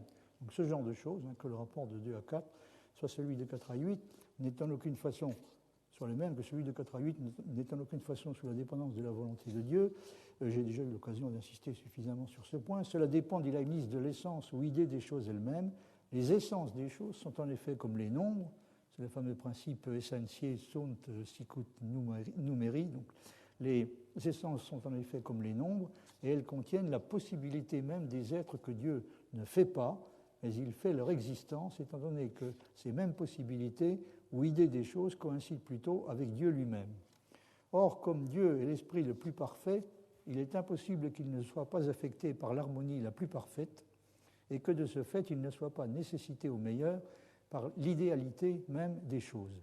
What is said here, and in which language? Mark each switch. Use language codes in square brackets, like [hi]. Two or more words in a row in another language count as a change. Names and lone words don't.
[fr] Donc ce genre de choses, que le rapport de 2 à 4 soit celui de 4 à 8, n'est en aucune façon, soit le même que celui de 4 à 8, n'est en aucune façon sous la dépendance de la volonté de Dieu. J'ai déjà eu l'occasion d'insister suffisamment sur ce point. Cela dépend, dit Leibniz, de l'essence ou idée des choses elles-mêmes. Les essences des choses sont en effet comme les nombres, c'est le fameux principe [la] essentiae sunt sicut numeri. [fr] Donc, les essences sont en effet comme les nombres et elles contiennent la possibilité même des êtres que Dieu ne fait pas, mais il fait leur existence, étant donné que ces mêmes possibilités ou idées des choses coïncident plutôt avec Dieu lui-même. Or, comme Dieu est l'esprit le plus parfait, il est impossible qu'il ne soit pas affecté par l'harmonie la plus parfaite et que de ce fait, il ne soit pas nécessité au meilleur par l'idéalité même des choses.